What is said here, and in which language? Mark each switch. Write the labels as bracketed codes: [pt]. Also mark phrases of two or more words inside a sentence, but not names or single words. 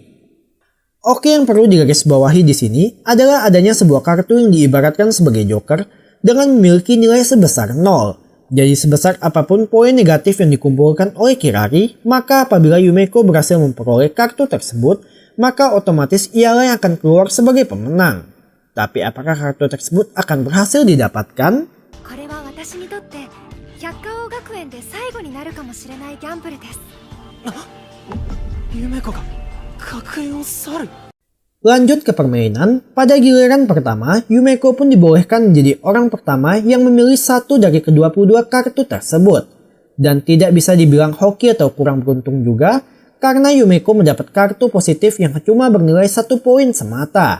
[id] Oke, yang perlu digarisbawahi di sini adalah adanya sebuah kartu yang diibaratkan sebagai joker dengan memiliki nilai sebesar 0. Jadi sebesar apapun poin negatif yang dikumpulkan oleh Kirari, maka apabila Yumeko berhasil memperoleh kartu tersebut, maka otomatis ialah yang akan keluar sebagai pemenang. Tapi apakah kartu tersebut akan berhasil didapatkan? [ja] これは私にとって百花王学園で最後になるかもしれないギャンブルです。夢子が学園を去る。 [id] Lanjut ke permainan, pada giliran pertama, Yumeko pun dibolehkan menjadi orang pertama yang memilih satu dari ke-22 kartu tersebut. Dan tidak bisa dibilang hoki atau kurang beruntung juga, karena Yumeko mendapat kartu positif yang cuma bernilai 1 poin semata.